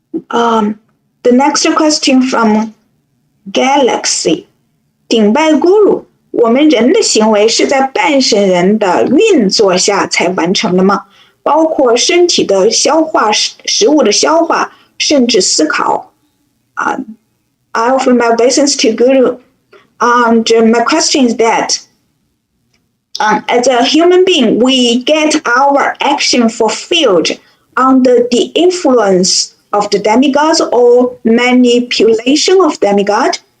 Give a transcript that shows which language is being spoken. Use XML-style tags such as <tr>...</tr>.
<en>The next question from Galaxy.</en> <zh>顶拜 Guru， 我们人的行为是在半神人的运作下才完成的吗？包括身体的消化、食物的消化，甚至思考。</zh> <en>I offer my obeisance to Guru. And my question is that as a human being, we get our action fulfilled under the influence of the demigods or manipulation of demigod.</en>